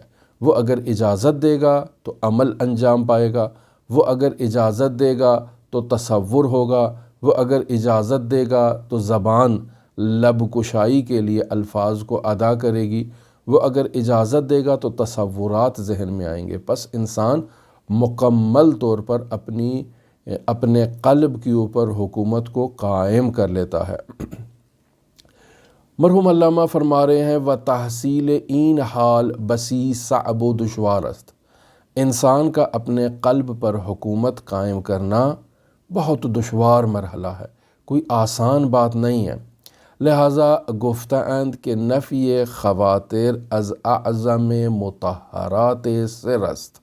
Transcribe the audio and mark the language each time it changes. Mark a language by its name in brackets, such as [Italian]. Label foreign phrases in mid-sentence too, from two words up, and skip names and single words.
[Urdu] وہ اگر اجازت دے گا تو عمل انجام پائے گا، وہ اگر اجازت دے گا تو تصور ہوگا، وہ اگر اجازت دے گا تو زبان لب کشائی کے لیے الفاظ کو ادا کرے گی، وہ اگر اجازت دے گا تو تصورات ذہن میں آئیں گے۔ پس انسان مکمل طور پر اپنے قلب کے اوپر حکومت کو قائم کر لیتا ہے۔ [Persian] مرحوم علامہ فرما رہے ہیں و تحصیل این حال بسی صعب و دشوار است۔ [Urdu] انسان کا اپنے قلب پر حکومت قائم کرنا بہت دشوار مرحلہ ہے، کوئی آسان بات نہیں ہے۔ [Persian] لہٰذا گفتند کہ نفی خواتر از اعظم مطہرات سر است۔